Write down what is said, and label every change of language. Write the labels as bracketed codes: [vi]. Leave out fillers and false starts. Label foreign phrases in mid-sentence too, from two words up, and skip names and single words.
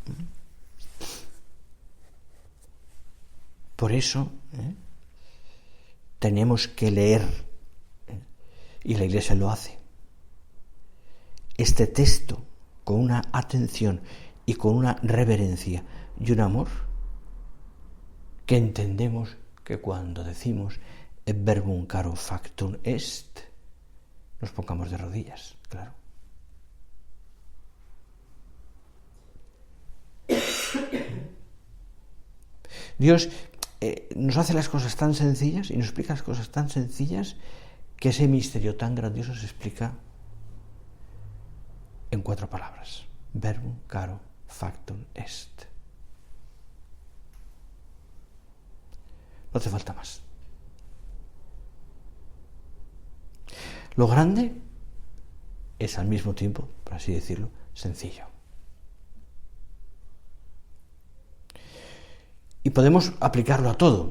[es] Por eso tenemos que leer, y la Iglesia lo hace, este texto con una atención y con una reverencia y un amor que entendemos que cuando decimos [la] et verbum caro factum est, [es] nos pongamos de rodillas, claro. Dios nos hace las cosas tan sencillas y nos explica las cosas tan sencillas que ese misterio tan grandioso se explica en 4 palabras. [la] Verbum caro factum est. [es] No hace falta más. Lo grande es al mismo tiempo, por así decirlo, sencillo. Y podemos aplicarlo a todo.